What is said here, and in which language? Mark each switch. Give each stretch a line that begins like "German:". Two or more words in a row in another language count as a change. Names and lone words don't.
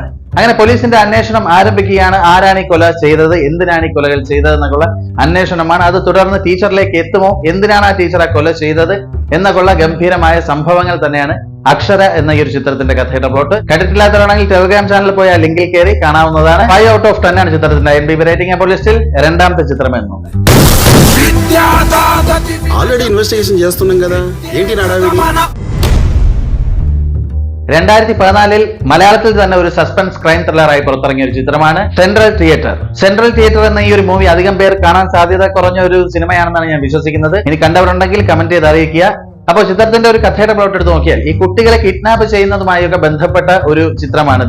Malayalam: അങ്ങനെ പോലീസിന്റെ അന്വേഷണം ആരംഭിക്കുകയാണ്. ആരാണ് ഈ കൊല ചെയ്തത്, എന്തിനാണ് ഈ കൊലകൾ ചെയ്തത് എന്നൊക്കെയുള്ള അന്വേഷണമാണ്. അത് തുടർന്ന് ടീച്ചറിലേക്ക് എത്തുമോ, എന്തിനാണ് ആ ടീച്ചർ ആ കൊല ചെയ്തത് എന്നൊക്കെയുള്ള ഗംഭീരമായ സംഭവങ്ങൾ തന്നെയാണ് അക്ഷര എന്ന ഈ ഒരു ചിത്രത്തിന്റെ കഥയുടെ പ്ലോട്ട്. കണ്ടിട്ടില്ലാത്തവരാണെങ്കിൽ ടെലഗ്രാം ചാനലിൽ പോയി ആ ലിങ്കിൽ കയറി കാണാവുന്നതാണ്. 5
English: out of
Malayalam: 10 ആണ് ചിത്രത്തിന്റെ IMDb റേറ്റിംഗ്. അപ്പോൾ ലിസ്റ്റിൽ 2ാമത്തെ ചിത്രം എന്ന് നോക്കാം.
Telugu: ఆల్రెడీ ఇన్వెస్టిగేషన్ చేస్తున్నాం కదా, ఏంటి నడావిడి?
Malayalam: 2014 മലയാളത്തിൽ തന്നെ ഒരു സസ്പെൻസ് ക്രൈം ത്രില്ലറായി പുറത്തിറങ്ങിയ ഒരു ചിത്രമാണ് സെൻട്രൽ തിയേറ്റർ. സെൻട്രൽ തിയേറ്റർ എന്ന ഈ ഒരു മൂവി അധികം പേർ കാണാൻ സാധ്യത കുറഞ്ഞ ഒരു സിനിമയാണെന്നാണ് ഞാൻ വിശ്വസിക്കുന്നത്. ഇനി കണ്ടവരുണ്ടെങ്കിൽ കമന്റ് ചെയ്ത് അറിയിക്കുക. അപ്പോൾ ചിത്രത്തിന്റെ ഒരു കഥയുടെ പ്ലോട്ട് എടുത്ത് നോക്കിയാൽ, ഈ കുട്ടികളെ കിഡ്നാപ്പ് ചെയ്യുന്നതുമായൊക്കെ ബന്ധപ്പെട്ട ഒരു ചിത്രമാണിത്.